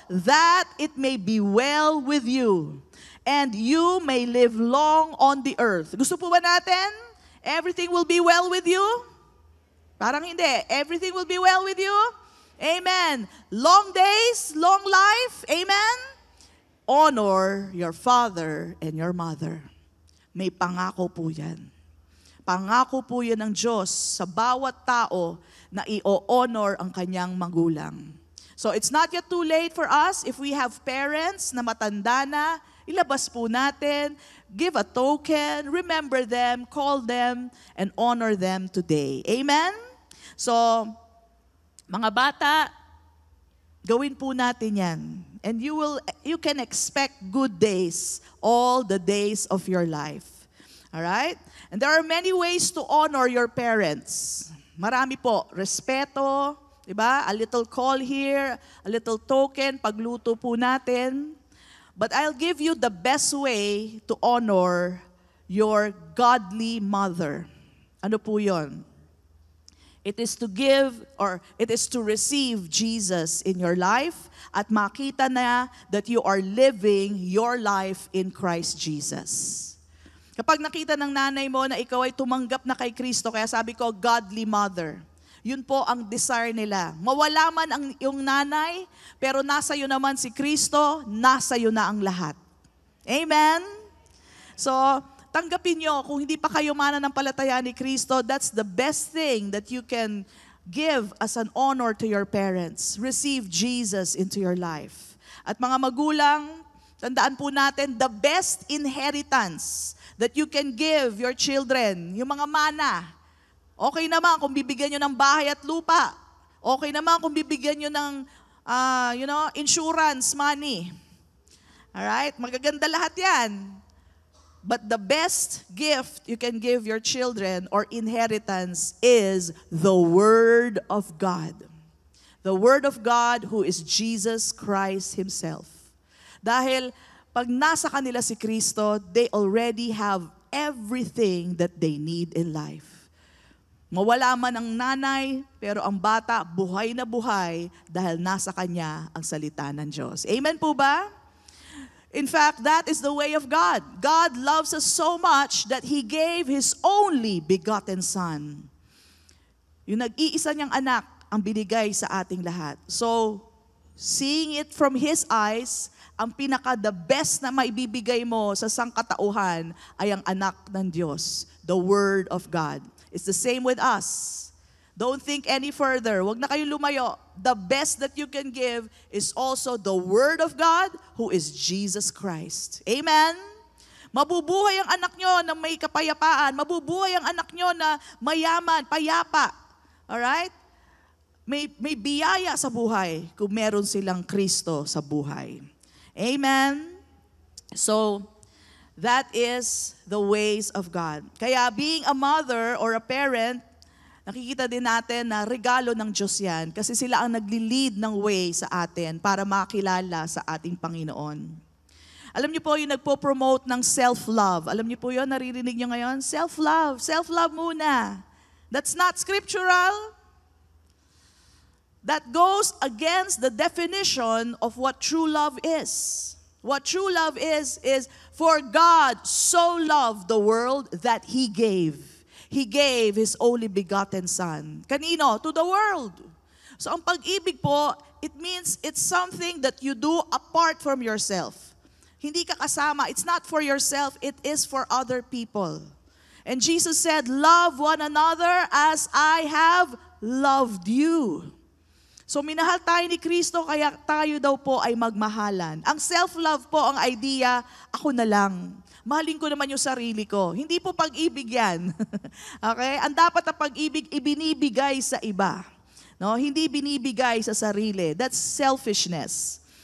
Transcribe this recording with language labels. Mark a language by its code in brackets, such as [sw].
[en] That it may be well with you, and you may live long on the earth. [tl] Gusto po ba natin? [en] Everything will be well with you? [tl] Parang hindi. [en] Everything will be well with you? Amen. Long days, long life? Amen? Honor your father and your mother. [tl] May pangako po yan. Pangako po yan ng Diyos sa bawat tao na i-honor ang kanyang magulang. [en] So it's not yet too late for us if we have parents [tl] na matanda na, ilabas po natin, [en] give a token, remember them, call them, and honor them today. Amen? [tl] So, mga bata, gawin po natin yan. [en] And you can expect good days all the days of your life. Alright? And there are many ways to honor your parents. [tl] Marami po. Respeto, diba? [en] A little call here, a little token, [tl] pagluto po natin. [en] But I'll give you the best way to honor your godly mother. [tl] Ano po yun? [en] It is to give or it is to receive Jesus in your life [tl] at makita na [en] that you are living your life in Christ Jesus. [tl] Kapag nakita ng nanay mo na ikaw ay tumanggap na kay Kristo, kaya sabi ko, godly mother. Yun po ang desire nila. Mawala man ang iyong nanay, pero nasa iyo naman si Kristo, nasa iyo na ang lahat. [en] Amen? So, [tl] tanggapin nyo, kung hindi pa kayo mananampalataya ni Kristo, [en] that's the best thing that you can give as an honor to your parents. Receive Jesus into your life. [tl] At mga magulang, tandaan po natin, [en] the best inheritance that you can give your children, [tl] yung mga mana. Okay naman kung bibigyan nyo ng bahay at lupa. Okay naman kung bibigyan nyo ng, insurance money. Alright? Magaganda lahat yan. [en] But the best gift you can give your children or inheritance is the Word of God. The Word of God who is Jesus Christ Himself. [tl] Dahil pag nasa kanila si Kristo, [en] they already have everything that they need in life. [tl] Mawala man ang nanay, pero ang bata buhay na buhay dahil nasa kanya ang salita ng Diyos. Amen po ba? [en] In fact, that is the way of God. God loves us so much that He gave His only begotten Son. [tl] Yung nag-iisa niyang anak ang binigay sa ating lahat. So, seeing it from His eyes, ang pinaka-the best na maibibigay mo sa sangkatauhan ay ang anak ng Diyos, the Word of God. [en] It's the same with us. Don't think any further. [tl] Huwag na kayo lumayo. [en] The best that you can give is also the Word of God, who is Jesus Christ. [tl] Amen? Mabubuhay ang anak nyo na may kapayapaan. Mabubuhay ang anak nyo na mayaman, payapa. Alright? May biyaya sa buhay kung meron silang Kristo sa buhay. Amen? [en] So, that is the ways of God. [tl] Kaya being a mother or a parent, nakikita din natin na regalo ng Diyos yan kasi sila ang nagli-lead ng way sa atin para makilala sa ating Panginoon. Alam niyo po yung nagpo-promote ng self-love. Alam niyo po yun, naririnig niyo ngayon? [en] Self-love. [tl] Self-love muna. [en] That's not scriptural. That goes against the definition of what true love is. What true love is for God so loved the world that He gave. He gave His only begotten Son. [tl] Kanino? [en] To the world. [tl] So ang pag-ibig po, [en] it means it's something that you do apart from yourself. [tl] Hindi ka kasama. [en] It's not for yourself. It is for other people. And Jesus said, love one another as I have loved you. [tl] So minahal tayo ni Kristo, kaya tayo daw po ay magmahalan. Ang self-love po, ang idea, ako na lang. Mahalin ko naman yung sarili ko. Hindi po pag-ibig yan. Okay? Ang dapat na pag-ibig, ibinibigay sa iba. No? Hindi binibigay sa sarili. [en] That's selfishness.